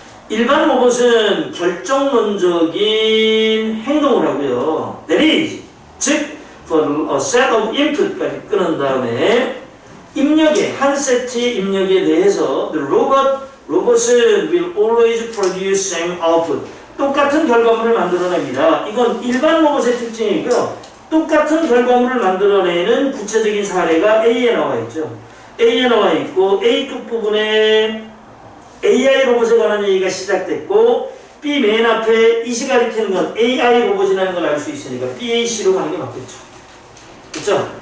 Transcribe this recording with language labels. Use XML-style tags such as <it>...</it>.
<ko>일반 로봇은 결정론적인 행동을 하고요.</ko> <en>That is,</en> <ko>즉</ko> <en>for a set of input</en> <ko>까지 끊은 다음에 입력에 한 세트의 입력에 대해서</ko> <en>the</en> <ko>로봇은</ko> <en>will always produce same output.</en> <ko>똑같은 결과물을 만들어냅니다. 이건 일반 로봇의 특징이고요. 똑같은 결과물을 만들어내는 구체적인 사례가 A에 나와 있죠. A에 나와 있고 A 끝부분에 AI 로봇에 관한 얘기가 시작됐고 B 맨 앞에 이시 가리키는 건 AI 로봇이라는 걸 알 수 있으니까 BAC로 가는 게 맞겠죠. 그렇죠?</ko>